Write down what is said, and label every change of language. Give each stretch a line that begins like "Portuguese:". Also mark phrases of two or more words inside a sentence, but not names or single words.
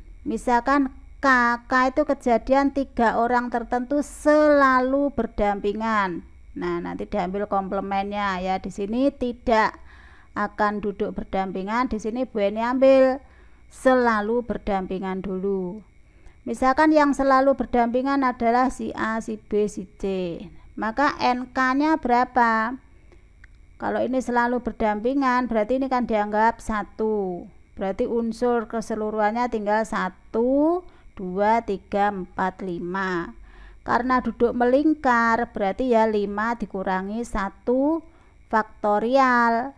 Indonesian: Misalkan K itu kejadian 3 orang tertentu selalu berdampingan. Nah, nanti diambil komplemennya ya. Di sini tidak akan duduk berdampingan, di sini Bu Eni ambil selalu berdampingan dulu. Misalkan yang selalu berdampingan adalah si A, si B, si C. Maka NK-nya berapa? Kalau ini selalu berdampingan, berarti ini kan dianggap 1. Berarti unsur keseluruhannya tinggal 1, 2, 3, 4, 5. Karena duduk melingkar, berarti ya 5 dikurangi 1 faktorial.